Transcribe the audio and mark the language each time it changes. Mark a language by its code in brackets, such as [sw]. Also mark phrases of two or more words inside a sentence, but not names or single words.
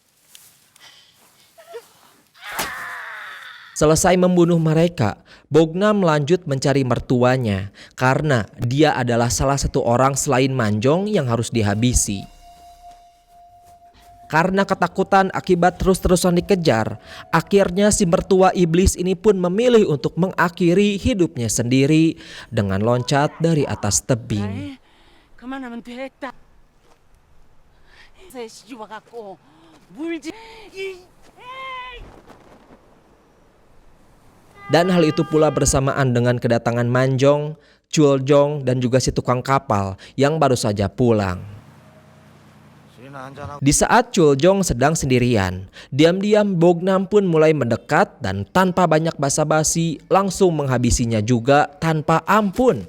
[id] Selesai membunuh mereka, Bognam lanjut mencari mertuanya karena dia adalah salah satu orang selain Manjong yang harus dihabisi. Karena ketakutan akibat terus-terusan dikejar, akhirnya si mertua iblis ini pun memilih untuk mengakhiri hidupnya sendiri dengan loncat dari atas tebing. [ko] 그만하면 됐다. 시집 와갖고 물지. [id] Dan hal itu pula bersamaan dengan kedatangan Manjong, Choljong, dan juga si tukang kapal yang baru saja pulang. Di saat Choljong sedang sendirian, diam-diam Bognam pun mulai mendekat dan tanpa banyak basa-basi langsung menghabisinya juga tanpa ampun.